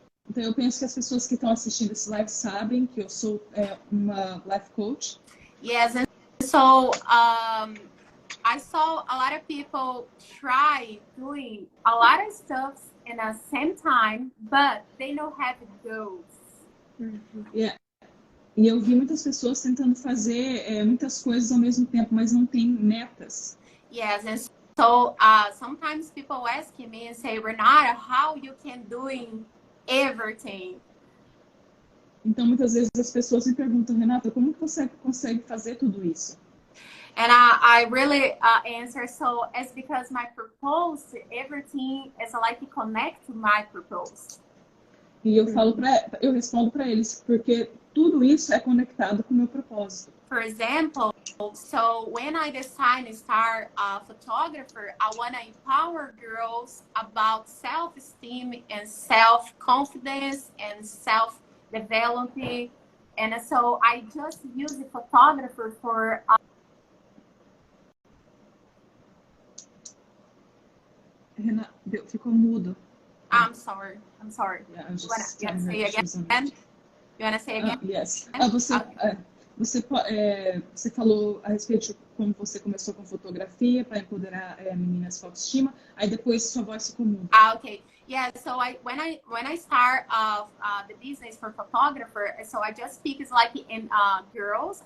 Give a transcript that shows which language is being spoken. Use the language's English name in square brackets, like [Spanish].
[Portuguese] Então eu penso que as pessoas que estão assistindo esse live sabem que eu sou uma life coach. [English] Yes, and so I saw a lot of people try doing a lot of stuff in the same time, but they don't have goals. Yeah. [Portuguese] E eu vi muitas pessoas tentando fazer muitas coisas ao mesmo tempo, mas não tem metas. [English] Yes, and so sometimes people ask me and say, Renata, how you can doing everything? [Portuguese] Então muitas vezes as pessoas me perguntam, Renata, como que você consegue fazer tudo isso? [English] And I really answer, so it's because my purpose, everything is like connect to my purpose. [Portuguese] E eu respondo para eles, porque tudo isso é conectado com o meu propósito. [English] For example, so when I decide to start a photographer, I want to empower girls about self-esteem and self-confidence and self-development. And so I just use a photographer for [Portuguese] Renata, ficou mudo. [English] I'm sorry. Yeah, You wanna say again? You wanna say again? Yes. [Portuguese] Você falou a respeito de como você começou com fotografia para empoderar meninas com autoestima. Aí depois sua voz ficou muda. [English] Okay. Yeah. So when I start the business for photographer, so I just speak is like in girls.